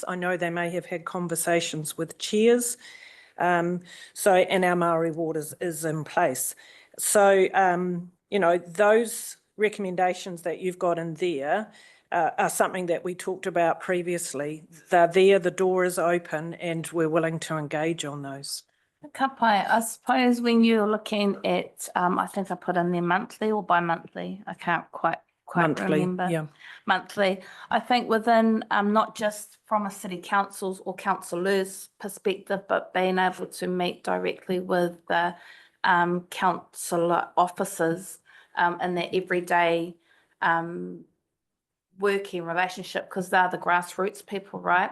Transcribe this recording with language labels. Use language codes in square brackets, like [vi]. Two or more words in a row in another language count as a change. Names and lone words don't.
[en] I know they may have had conversations with chairs. And our Māori Ward is in place. So, you know, those recommendations that you've got in there are something that we talked about previously. They're there, the door is open, and we're willing to engage on those. [mi] Ka pai, [en] I suppose when you're looking at, I think I put in there monthly or bi-monthly, I can't quite quite Monthly, remember. yeah. Monthly. I think within, not just from a city council's or councillors' perspective, but being able to meet directly with the councillor officers in their everyday working relationship, because they're the grassroots people, right?